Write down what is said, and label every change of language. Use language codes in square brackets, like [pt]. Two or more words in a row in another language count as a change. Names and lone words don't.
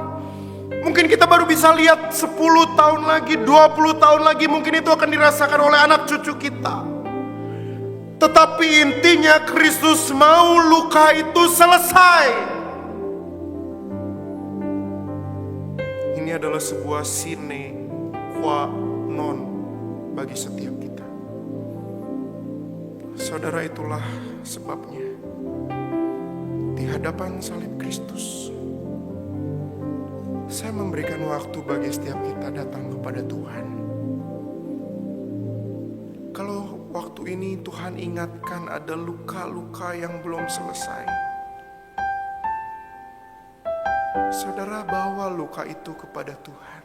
[id] Mungkin kita baru bisa lihat 10 tahun lagi, 20 tahun lagi. Mungkin itu akan dirasakan oleh anak cucu kita. Tetapi intinya Kristus mau luka itu selesai. Ini adalah sebuah [la] sine qua non [id] bagi setiap kita. Saudara, itulah sebabnya di hadapan salib Kristus saya memberikan waktu bagi setiap kita datang kepada Tuhan. Kalau waktu ini Tuhan ingatkan ada luka-luka yang belum selesai, saudara bawa luka itu kepada Tuhan.